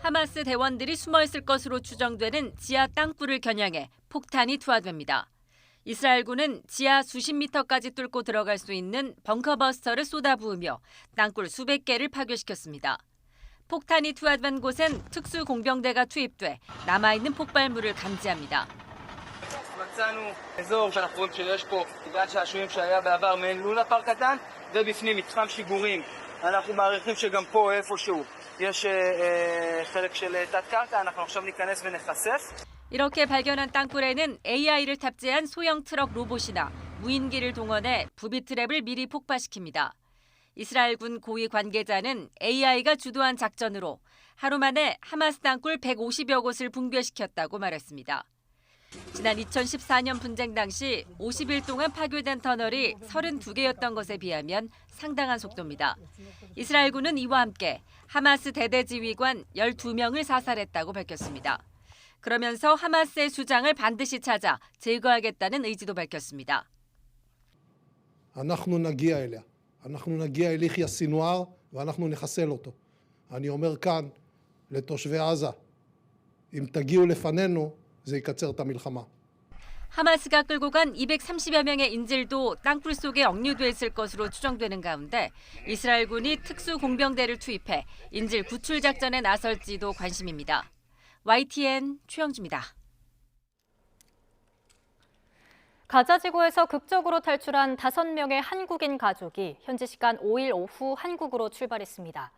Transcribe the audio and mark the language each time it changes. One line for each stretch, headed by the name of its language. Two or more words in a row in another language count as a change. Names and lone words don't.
Korean: 하마스 대원들이 숨어 있을 것으로 추정되는 지하 땅굴을 겨냥해 폭탄이 투하됩니다. 이스라엘군은 지하 수십 미터까지 뚫고 들어갈 수 있는 벙커버스터를 쏟아부으며 땅굴 수백 개를 파괴시켰습니다. 폭탄이 투하된 곳엔 특수 공병대가 투입돼 남아있는 폭발물을 감지합니다.
Hebrew: מצאנו אזור שאנחנו רואים שיש פה גן שעשועים שהיה בעבר מעין לונה פארק קטן ובפנים מתחם שיגורים. אנחנו מעריכים שגם פה איפשהו יש חלק של תת-קרקע. אנחנו עכשיו ניכנס ונחשף.
Korean: 이렇게 발견한 땅굴에는 AI를 탑재한 소형 트럭 로봇이나 무인기를 동원해 부비 트랩을 미리 폭파시킵니다. 이스라엘군 고위 관계자는 AI가 주도한 작전으로 하루 만에 하마스 땅굴 150여 곳을 붕괴시켰다고 말했습니다. 지난 2014년 분쟁 당시 50일 동안 파괴된 터널이 32개였던 것에 비하면 상당한 속도입니다. 이스라엘군은 이와 함께 하마스 대대지휘관 12명을 사살했다고 밝혔습니다. 그러면서 하마스의 수장을 반드시 찾아 제거하겠다는 의지도 밝혔습니다.
Hebrew: אנחנו נגיע אליה. אנחנו נגיע אל יחיא סינואר ואנחנו נחסל אותו. אני אומר כאן לתושבי עזה, אם תגיעו לפנינו זה יקצר את המלחמה.
Korean: 하마스가 끌고 간 230여 명의 인질도 땅굴 속에 억류돼 있을 것으로 추정되는 가운데 이스라엘군이 특수 공병대를 투입해 인질 구출 작전에 나설지도 관심입니다. YTN 최영주입니다. 가자 지구에서 극적으로 탈출한 5명의 한국인 가족이 현지 시간 5일 오후 한국으로 출발했습니다.